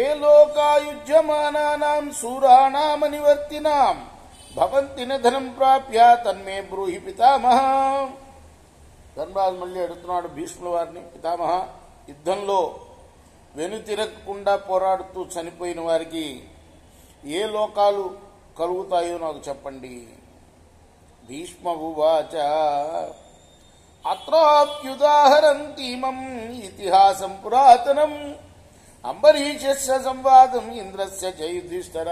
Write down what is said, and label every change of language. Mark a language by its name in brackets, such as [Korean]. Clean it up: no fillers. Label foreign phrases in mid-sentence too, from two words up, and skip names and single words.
[Sanskrit] लोकायुज्यमानानां शूराणामनिवर्तिनां भवन्ति न धनं प्राप्य तन्मे ब्रूहि पितामह. [Telugu] ధర్మరాజు మళ్ళీ అడుగుతున్నాడు భీష్ముల వారిని, పితామహ, యుద్ధంలో వెనుతిరగకుండా పోరాడుతూ చనిపోయిన వారికి ఏ లోకాలు కలుగుతాయో నాకు చెప్పండి. [Sanskrit] భీష్మ ఉవాచ అత్రాప్యుదాహరంతీమం ఇతిహాసం పురాతనం అంబరీషస్య సంవాదం ఇంద్రస్య చ యుధిష్ఠిర.